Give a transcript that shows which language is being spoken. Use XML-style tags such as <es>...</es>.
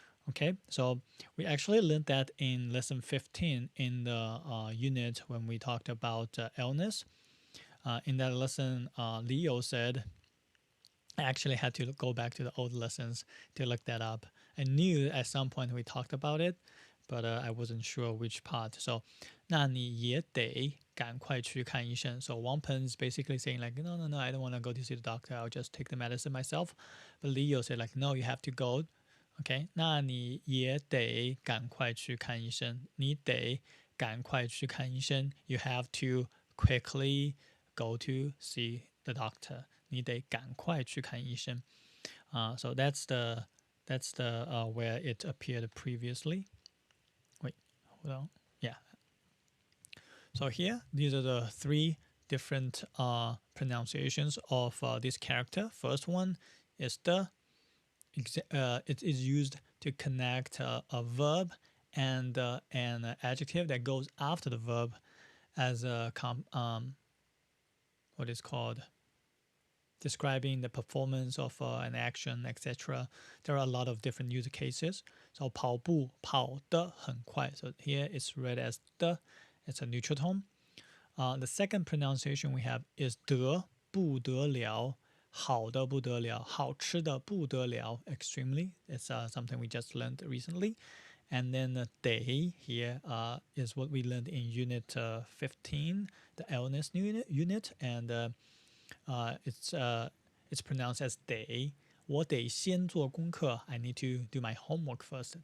<en>Okay, so we actually learned that in lesson 15 in the unit when we talked about illness. In that lesson, Leo said, I actually had to go back to the old lessons to look that up. I knew at some point we talked about it, but I wasn't sure which part.</en> <zh>So 那你也得赶快去看医生.</zh> <en>So Wang Pen is basically saying like, no, I don't want to go to see the doctor. I'll just take the medicine myself. But Leo said like, no, you have to go.</en> <zh>Okay, 那你也得赶快去看医生。你得赶快去看医生。</zh> <en>You have to quickly go to see the doctor.</en> <zh>你得赶快去看医生。</zh> <en>So that's the where it appeared previously. Wait, hold on. Yeah. So here, these are the three different pronunciations of this character. First one is the. It is used to connect a verb and an adjective that goes after the verb as a what is called describing the performance of an action, etc. There are a lot of different use cases. So</en> <zh>跑步跑得很快.</zh> <en>So here it's read as the. It's a neutral tone. The second pronunciation we have is</en> <zh>得不得了. 好的不得了，好吃的不得了 extremely.</zh> <en>It's something we just learned recently. And then day here is what we learned in unit 15, the illness unit, and it's pronounced as day.</en> <zh>我得先做功课.</zh> <en>I need to do my homework first.</en>